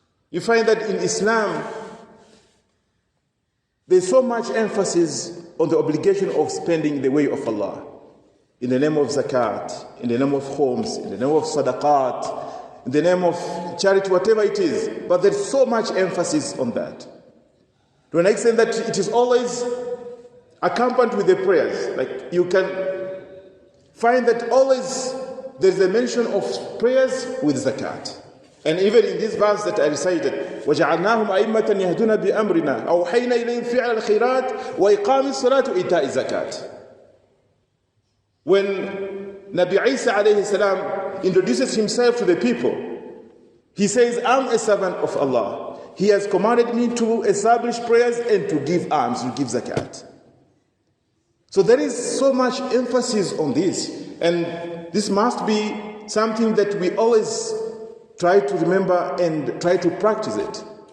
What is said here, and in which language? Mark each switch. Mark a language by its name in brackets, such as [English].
[English] You find that in Islam, there's so much emphasis on the obligation of spending the way of Allah, in the name of zakat, in the name of khums, in the name of sadaqat, in the name of charity, whatever it is. But there's so much emphasis on that, to an extent that it is always accompanied with the prayers. Like you can find that always there's a mention of prayers with zakat. [Arabic] And even in this verse that I recited, وَجَعَلْنَاهُمْ أَئِمَّةً يَهْدُونَ بِأَمْرِنَا أَوْحَيْنَا إِلَيْهِمْ فِعْلَ الْخَيْرَاتِ وَإِقَامِ الصَّلَاةِ وَإِيتَاءِ الزَّكَاةِ. [English] When Nabi Isa alayhi salam introduces himself to the people, he says, I'm a servant of Allah. He has commanded me to establish prayers and to give alms, to give zakat. So there is so much emphasis on this. And this must be something that we always try to remember and try to practice it.